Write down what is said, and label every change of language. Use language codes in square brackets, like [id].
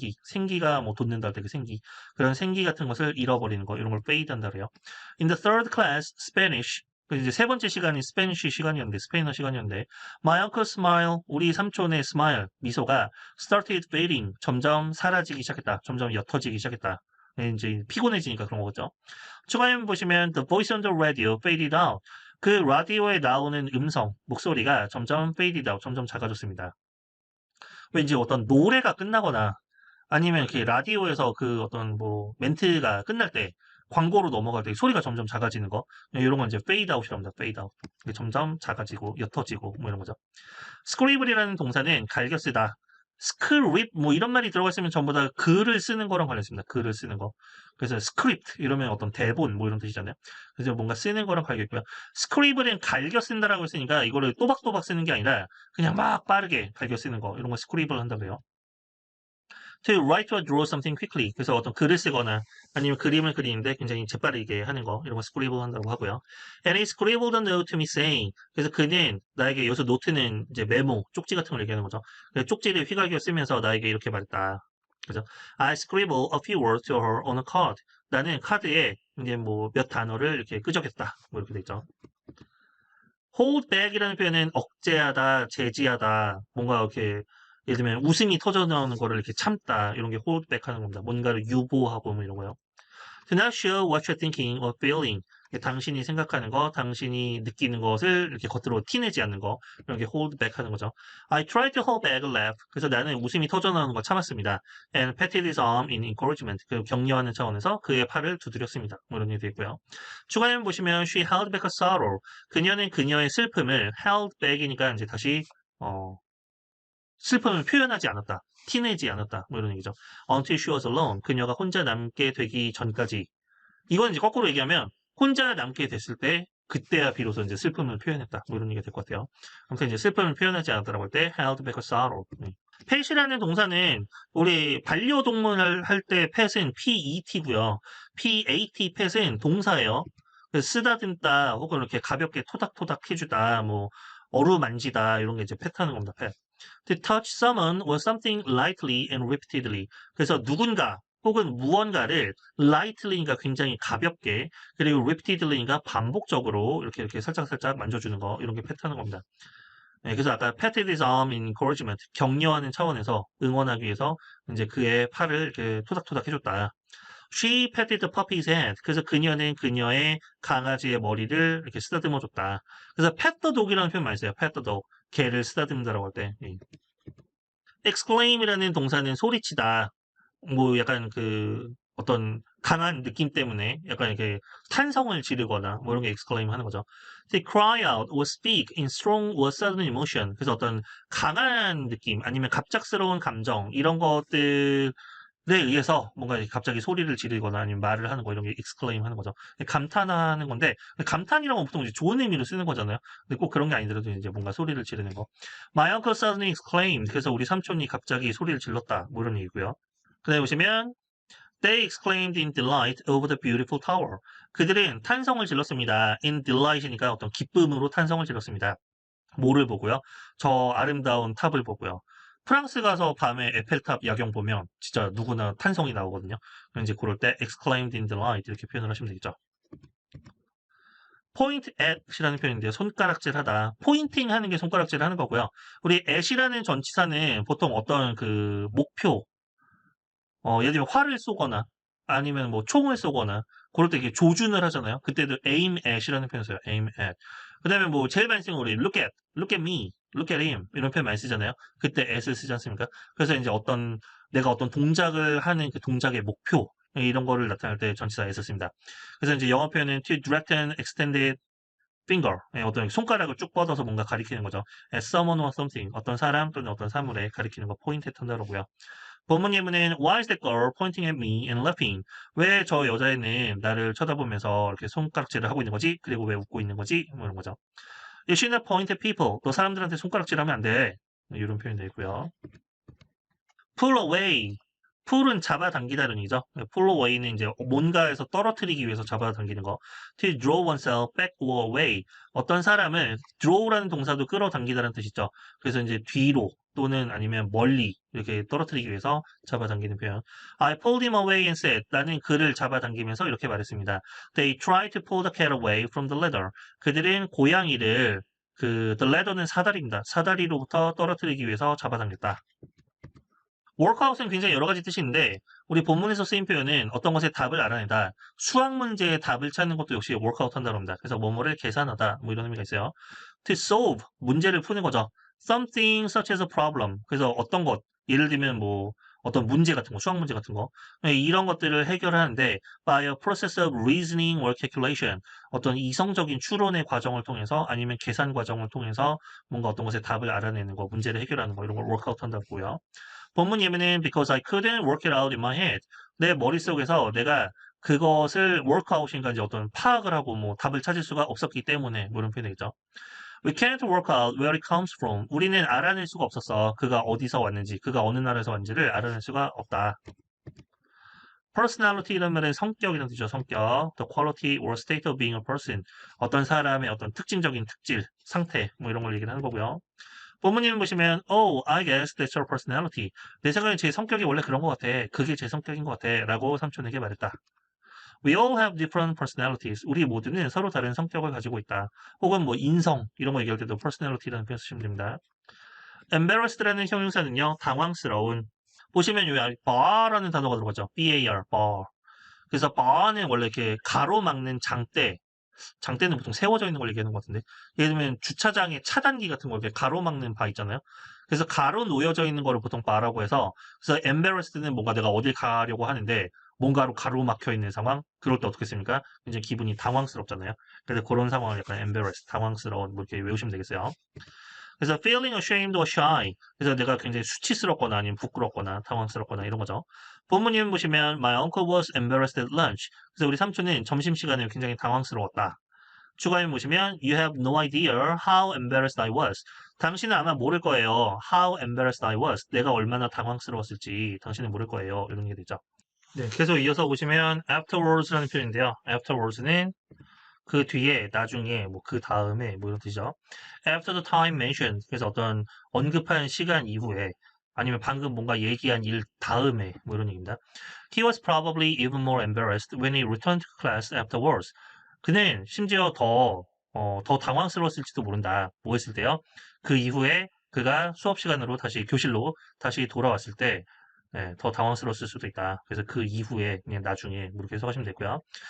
[ko] 생기가 뭐 돋는다 그 생기 그런 생기 같은 것을 잃어버리는 거 이런 걸 fade 한다 그래요. [en] In the third class Spanish [ko] 이제 세 번째 시간이 스페니쉬 시간이었는데 스페인어 시간이었는데 [en] my uncle's smile [ko] 우리 삼촌의 smile 미소가 [en] started fading [ko] 점점 사라지기 시작했다. 점점 옅어지기 시작했다. 이제 피곤해지니까 그런 거죠. 추가해 보시면 [en] the voice on the radio faded out. [ko] 그 라디오에 나오는 음성, 목소리가 점점 faded out, 점점 작아졌습니다. 왠지 어떤 노래가 끝나거나 아니면 이렇게 라디오에서 그 어떤 뭐 멘트가 끝날 때 광고로 넘어갈 때 소리가 점점 작아지는 거 이런 건 이제 fade out이라고 합니다. [en] fade out. [ko] 점점 작아지고 옅어지고 뭐 이런 거죠. scribble이라는 동사는 갈겨 쓰다. 스크립 뭐 이런 말이 들어가 있으면 전부 다 글을 쓰는 거랑 관련있습니다. 글을 쓰는 거. 그래서 스크립트 이러면 어떤 대본 뭐 이런 뜻이잖아요. 그래서 뭔가 쓰는 거랑 관련 있고요. 스크립은 갈겨 쓴다라고 했으니까 이거를 또박또박 쓰는 게 아니라 그냥 막 빠르게 갈겨 쓰는 거 이런 거 스크립을 한다고 해요. [en] To write or draw something quickly. [ko] 그래서 어떤 글을 쓰거나 아니면 그림을 그리는데 굉장히 재빠르게 하는 거 이런 거 scribble 한다고 하고요. [en] And he scribbled a note to me saying. [ko] 그래서 그는 나에게 여기서 노트는 이제 메모, 쪽지 같은 걸 얘기하는 거죠. 그래서 쪽지를 휘갈겨 쓰면서 나에게 이렇게 말했다. 그죠? [en] I scribbled a few words to her on a card. [ko] 나는 카드에 이제 뭐 몇 단어를 이렇게 끄적였다. 뭐 이렇게 돼 있죠. hold back이라는 표현은 억제하다, 제지하다, 뭔가 이렇게 예를 들면 웃음이 터져 나오는 거를 이렇게 참다 이런 게 hold back 하는 겁니다. 뭔가를 유보하고 뭐 이런 거요. [en] Do not show what you're thinking or feeling. [ko] 당신이 생각하는 거, 당신이 느끼는 것을 이렇게 겉으로 티내지 않는 거 이런 게 hold back 하는 거죠. [en] I tried to hold back a laugh. [ko] 그래서 나는 웃음이 터져 나오는 걸 참았습니다. [en] And patted his arm in encouragement. [ko] 그 격려하는 차원에서 그의 팔을 두드렸습니다. 뭐 이런 얘기 있고요. 추가면 보시면 [en] she held back a sorrow. [ko] 그녀는 그녀의 슬픔을 held back이니까 이제 다시 슬픔을 표현하지 않았다. 티내지 않았다. 뭐 이런 얘기죠. [en] Until she was alone. [ko] 그녀가 혼자 남게 되기 전까지. 이건 이제 거꾸로 얘기하면 혼자 남게 됐을 때 그때야 비로소 이제 슬픔을 표현했다. 뭐 이런 얘기가 될 것 같아요. 아무튼 이제 슬픔을 표현하지 않았다라고 할 때 [en] held back a sorrow. [ko] pet이라는 동사는 우리 반려동물을 할 때 pet은 PET고요. PAT pet은 동사예요. 그래서 쓰다듬다 혹은 이렇게 가볍게 토닥토닥 해주다 뭐 어루만지다 이런 게 이제 pet 하는 겁니다. [en] pet. To touch someone or something lightly and repeatedly. [ko] 그래서 누군가 혹은 무언가를 lightly니까 굉장히 가볍게 그리고 repeatedly니까 반복적으로 이렇게 살짝살짝 만져주는 거 이런 게 pet 하는 겁니다. 네, 그래서 아까 [en] patted his arm in encouragement [ko] 격려하는 차원에서 응원하기 위해서 이제 그의 팔을 이렇게 토닥토닥 해줬다. [en] She patted the puppy's head. [ko] 그래서 그녀는 그녀의 강아지의 머리를 이렇게 쓰다듬어 줬다. 그래서 pat the dog이라는 표현 많이 써요. [en] pat the dog. [ko] 개를 쓰다듬다라고 할 때. exclaim이라는 동사는 소리치다. 뭐 약간 그 어떤 강한 느낌 때문에 약간 이렇게 탄성을 지르거나 뭐 이런 게 exclaim 하는 거죠. [en] To cry out or speak in strong or sudden emotion. [ko] 그래서 어떤 강한 느낌 아니면 갑작스러운 감정 이런 것들에 의해서 뭔가 갑자기 소리를 지르거나 아니면 말을 하는 거 이런 게 exclaim 하는 거죠. 감탄하는 건데 감탄이라고 보통 이제 좋은 의미로 쓰는 거잖아요. 근데 꼭 그런 게 아니더라도 이제 뭔가 소리를 지르는 거. [en] My uncle suddenly exclaimed. [ko] 그래서 우리 삼촌이 갑자기 소리를 질렀다. 뭐 이런 얘기고요. 그다음에 보시면 [en] They exclaimed in delight over the beautiful tower. [ko] 그들은 탄성을 질렀습니다. In delight이니까 어떤 기쁨으로 탄성을 질렀습니다. 뭐를 보고요? 저 아름다운 탑을 보고요. 프랑스 가서 밤에 에펠탑 야경 보면 진짜 누구나 탄성이 나오거든요. 그럼 이제 그럴 때 [en] exclaimed in delight [ko] 이렇게 표현을 하시면 되겠죠. point at이라는 표현인데요. 손가락질 하다. 포인팅 하는 게 손가락질 하는 거고요. 우리 at이라는 전치사는 보통 어떤 그 목표, 예를 들면 활을 쏘거나 아니면 뭐 총을 쏘거나 그럴 때 이렇게 조준을 하잖아요. 그때도 aim at이라는 표현 써요. [en] aim at. [ko] 그다음에 뭐 제일 많이 쓰는 거 우리 [en] look at me, look at him [ko] 이런 표현 많이 쓰잖아요. 그때 at을 쓰지 않습니까? 그래서 이제 내가 어떤 동작을 하는 그 동작의 목표 이런 거를 나타낼 때 전치사에 썼습니다. 그래서 이제 영어 표현은 [en] to direct an extended finger, [ko] 어떤 손가락을 쭉 뻗어서 뭔가 가리키는 거죠. [en] at someone or something, [ko] 어떤 사람 또는 어떤 사물에 가리키는 거 포인트 한다고요. 본문 예문은 [en] Why is that girl pointing at me and laughing? [ko] 왜 저 여자애는 나를 쳐다보면서 이렇게 손가락질을 하고 있는 거지? 그리고 왜 웃고 있는 거지? 뭐 이런 거죠. [en] You should not point at people. [ko] 너 사람들한테 손가락질하면 안 돼. 이런 표현이 되고요. Pull away. pull은 잡아당기다는 얘기죠. pull away는 이제 뭔가에서 떨어뜨리기 위해서 잡아당기는 거. [en] To draw oneself back or away. [ko] 어떤 사람을 draw라는 동사도 끌어당기다는 뜻이죠. 그래서 이제 뒤로 또는 아니면 멀리 이렇게 떨어뜨리기 위해서 잡아당기는 표현. [en] I pulled him away and said. [ko] 나는 그를 잡아당기면서 이렇게 말했습니다. [en] They tried to pull the cat away from the ladder. [ko] 그들은 고양이를 the ladder는 사다리입니다. 사다리로부터 떨어뜨리기 위해서 잡아당겼다. workout은 굉장히 여러 가지 뜻이 있는데 우리 본문에서 쓰인 표현은 어떤 것의 답을 알아내다. 수학 문제의 답을 찾는 것도 역시 workout 한다고 합니다. 그래서 뭐뭐를 계산하다 뭐 이런 의미가 있어요. [en] To solve [ko] 문제를 푸는 거죠. [en] Something such as a problem. [ko] 그래서 어떤 것 예를 들면 뭐 어떤 문제 같은 거, 수학 문제 같은 거. 네, 이런 것들을 해결하는데 [en] by a process of reasoning or calculation [ko] 어떤 이성적인 추론의 과정을 통해서 아니면 계산 과정을 통해서 뭔가 어떤 것의 답을 알아내는 거, 문제를 해결하는 거 이런 걸 workout 한다고요. 본문 예문은 [en] because I couldn't work it out in my head. [ko] 내 머릿속에서 내가 그것을 workout인가 이제 어떤 파악을 하고 뭐 답을 찾을 수가 없었기 때문에 뭐 이런 표현이 되겠죠. [en] We can't work out where it comes from. [ko] 우리는 알아낼 수가 없었어. 그가 어디서 왔는지, 그가 어느 나라에서 왔는지를 알아낼 수가 없다. personality라는 말은 성격이라는 뜻이죠. 성격. [en] The quality or state of being a person. [ko] 어떤 사람의 어떤 특징적인 특질, 상태, 뭐 이런 걸 얘기를 하는 거고요. 본문님 보시면, [en] oh, I guess that's your personality. [ko] 내 생각엔 제 성격이 원래 그런 것 같아. 그게 제 성격인 것 같아. 라고 삼촌에게 말했다. [en] We all have different personalities. [ko] 우리 모두는 서로 다른 성격을 가지고 있다. 혹은 뭐 인성 이런 거 얘기할 때도 personality라는 표현 쓰시면 됩니다. embarrassed라는 형용사는요. 당황스러운. 보시면 여기 bar라는 단어가 들어가죠. [en] bar, bar. [ko] 그래서 bar는 원래 이렇게 가로막는 장대. 장대는 보통 세워져 있는 걸 얘기하는 것 같은데. 예를 들면 주차장에 차단기 같은 거 이렇게 가로막는 바 있잖아요. 그래서 가로 놓여져 있는 거를 보통 바라고 해서 그래서 embarrassed는 뭔가 내가 어딜 가려고 하는데 뭔가로 가로막혀 있는 상황 그럴 때 어떻게 씁니까? 이제 기분이 당황스럽잖아요. 그래서 그런 상황을 약간 embarrassed, 당황스러운 뭐 이렇게 외우시면 되겠어요. 그래서 [en] feeling ashamed or shy [ko] 그래서 내가 굉장히 수치스럽거나 아니면 부끄럽거나 당황스럽거나 이런 거죠. 본문님 보시면 [en] my uncle was embarrassed at lunch [ko] 그래서 우리 삼촌은 점심시간에 굉장히 당황스러웠다. [en] 추가해 보시면 You have no idea how embarrassed I was. [ko] 당신은 아마 모를 거예요. [en] How embarrassed I was. [ko] 내가 얼마나 당황스러웠을지 당신은 모를 거예요. 이런 게 되죠. 네, 계속 이어서 보시면 afterwards라는 표현인데요. afterwards는 그 뒤에, 나중에, 뭐 그 다음에 뭐 이런 뜻이죠. [en] After the time mentioned. [ko] 그래서 어떤 언급한 시간 이후에 아니면 방금 뭔가 얘기한 일 다음에 뭐 이런 얘기입니다. [en] He was probably even more embarrassed when he returned to class afterwards. [ko] 그는 심지어 더 당황스러웠을지도 모른다. 뭐 했을 때요? 그 이후에 그가 수업 시간으로 다시 교실로 다시 돌아왔을 때 네, 더 당황스러웠을 수도 있다. 그래서 그 이후에 그냥 나중에 뭐 이렇게 해석하시면 되고요.